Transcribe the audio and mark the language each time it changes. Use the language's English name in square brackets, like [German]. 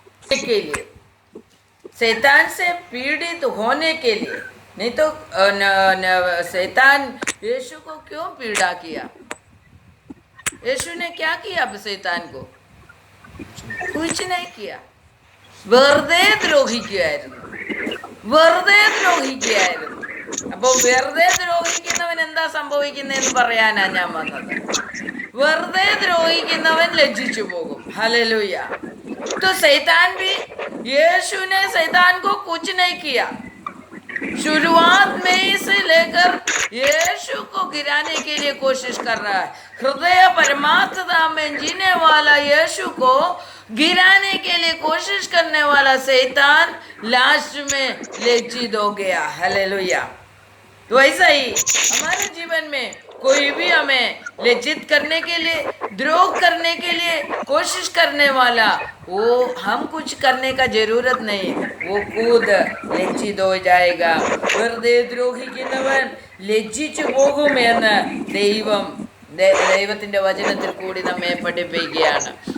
[Hindi] के लिए शैतान से पीड़ित होने के लिए, नहीं तो शैतान यीशु को क्यों पीड़ा किया? यीशु ने क्या किया शैतान को? कुछ नहीं किया। [Malayalam] വെറുതെ ദ്രോഹിക്കുകയായിരുന്നു, വെറുതെ ദ്രോഹിക്കുകയായിരുന്നു। അപ്പോൾ വെറുതെ ദ്രോഹിക്കുന്നവൻ എന്താ സംഭവിക്കുന്നതെന്ന് പറയാനാ ഞാൻ വന്നത്। വെറുതെ ദ്രോഹിക്കുന്നവൻ ലജ്ജിച്ചു പോകും। हालेलुया। [Hindi] तो शैतान भी, यीशु ने शैतान को कुछ नहीं किया। शुरुआत में ही से लेकर यीशु को गिराने के लिए कोशिश कर रहा है। हृदय परमात्मा में जीने वाला यीशु को गिराने के लिए कोशिश करने वाला शैतान लास्ट में लज्जित हो गया। हालेलुया। तो ऐसा ही हमारे जीवन में कोई भी हमें लज्जित करने के लिए, द्रोह करने के लिए कोशिश करने वाला, वो हम कुछ करने का जरूरत नहीं, वो खुद लज्जित हो जाएगा। [Malayalam] വെറുതെ ദ്രോഹിക്കുന്നവൻ ലജ്ജിച്ചു പോകുമെന്ന് ദൈവത്തിന്റെ വചനത്തിൽ കൂടി നമ്മെ പഠിപ്പിക്കുകയാണ്।